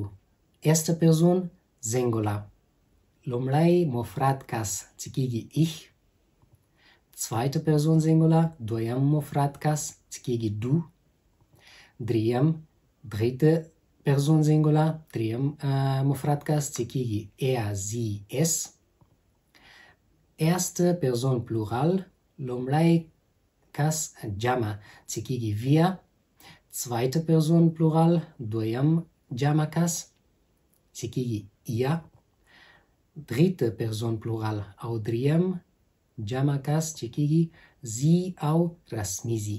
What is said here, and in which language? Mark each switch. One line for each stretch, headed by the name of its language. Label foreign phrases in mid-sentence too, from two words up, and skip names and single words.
German: erste Person Singular.
Pashto: لومړی مفرد کس چې کېږي ich.
German: zweite Person Singular
Pashto: دویم مفرد کس چې کېږي du.
German: dritte Person Singular
Pashto: دریم مفرد کس چې کېږي
German: er sie es. erste Person Plural
Pashto: لومړی کس جمع چې کېږي wir.
German: zweite Person Plural
Pashto: دویم جمع کس چې کېږي ihr.
German: dritte Person Plural
Pashto: او دریم جمع کس چې کېږي sie او رسمي زی.